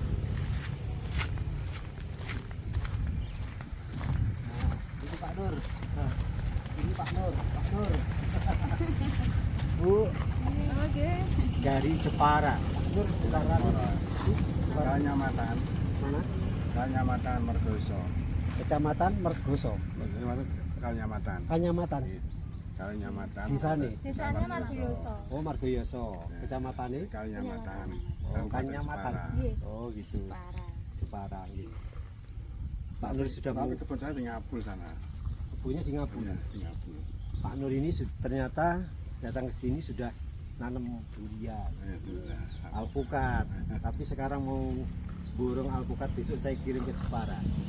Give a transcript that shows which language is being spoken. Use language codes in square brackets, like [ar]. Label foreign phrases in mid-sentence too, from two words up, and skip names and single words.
[id] Nah, itu Pak Nur. Nah, ini Pak Nur. Bu, dari Jepara. Nur, Kecamatan mana? Kecamatan Mergoso. Kecamatan Mergoso. Kecamatan. Kanyamatan. Kalinyamatan. Desanya Margoyoso. Oh, Margoyoso. Kecamatannya Kalinyamatan. Oh, Kanyamatan. Nggih. Oh, gitu. Parah. Jepara gitu. Pak Nur sudah mau Tapi kebun saya di Ngabul sana. kebunnya di Ngabul. Di Ngabul. Pak Nur ini ternyata datang ke sini sudah nanam durian, Sudah. alpukat. Tapi sekarang mau borong alpukat, besok saya kirim ke Jepara.